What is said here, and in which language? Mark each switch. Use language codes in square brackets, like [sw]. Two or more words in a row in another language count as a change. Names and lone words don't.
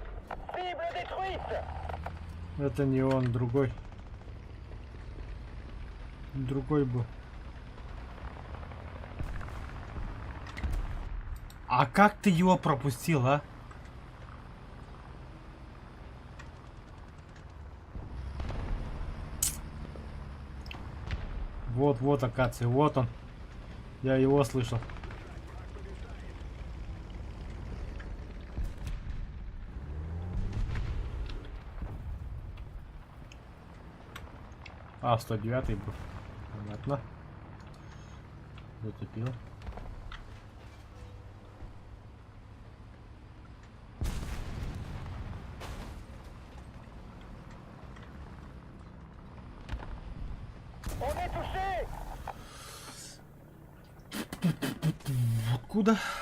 [fr] Cible détruite. [ru] Это не он, другой. Другой был. А как ты его пропустил, а? Вот, вот акация, вот он. Я его слышал. А, 109 был. Понятно. Зацепил. [fr] On est touché. [ru] Откуда?